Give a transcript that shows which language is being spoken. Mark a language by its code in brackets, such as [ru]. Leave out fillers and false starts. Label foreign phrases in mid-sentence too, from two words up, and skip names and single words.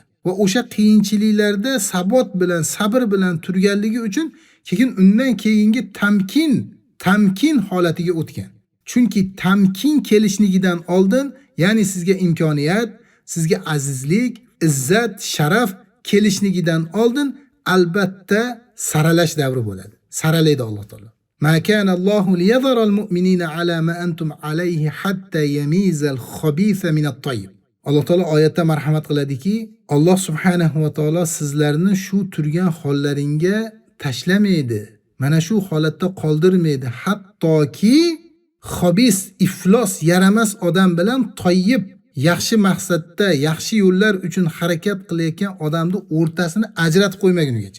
[uz] Va o'sha qiyinchiliklarda sabot bilan, sabr bilan turganligi uchun keyin undan keyingi tamkin holatiga o'tgan. Chunki tamkin kelishligidan oldin, ya'ni sizga imkoniyat, sizga azizlik, izzat, sharaf kelishligidan oldin albatta saralash davri bo'ladi. Saralaydi Alloh taolo. [ar] ما كان الله ليذر المؤمنين على ما أنتم عليه حتى يميز الخبيث من الطيب. [uz] Alloh taolo oyatda marhamat qiladiki, Alloh [ar] سبحانه وتعالى [uz] sizlarni shu turgan hollaringga tashlamaydi. Mana shu holatda qoldirmaydi, hattoki xobis, iflos, yaramas odam bilan toyyib, yaxshi maqsadda, yaxshi yo'llar uchun harakat qilayotgan odamni o'rtasini ajratib qo'ymagunigacha.